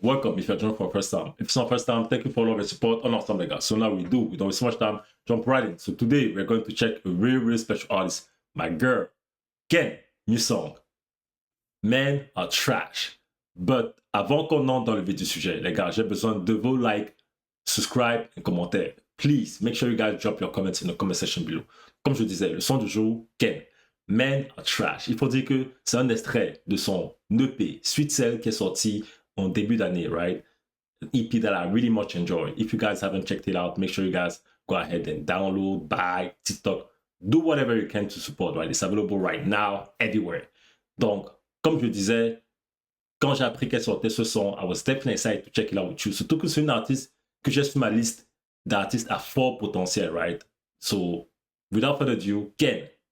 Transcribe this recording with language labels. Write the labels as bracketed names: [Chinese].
[English] Welcome if you're joining for the first time. If it's not first time, thank you for all of your support on our time, guys. So now we don't waste so much time, jump right in. So today we're going to check a really special artist, my girl, Ken. New song. Men are trash. [French] But avant qu'on entre dans le vif du sujet, les gars, j'ai besoin de vos likes, subscribe et commentaires. [English] Please, make sure you guys drop your comments in the comment section below. [French] Comme je disais, le son du jour, Ken. Men are trash. Il faut dire que c'est un extrait de son EP, Sweet Cell, qui est sorti en début d'année, right? [English] An EP that I really much enjoy. If you guys haven't checked it out, make sure you guys go ahead and download, buy, TikTok, do whatever you can to support, right? It's available right now, everywhere. [French] Donc, comme je disais, quand j'ai appris qu'elle sortait ce son, [English] I was definitely excited to check it out with you. [French] Surtout que c'est une artiste que j'ai sur ma liste d'artistes à fort potentiel, right? [English] So, without further ado, Ken.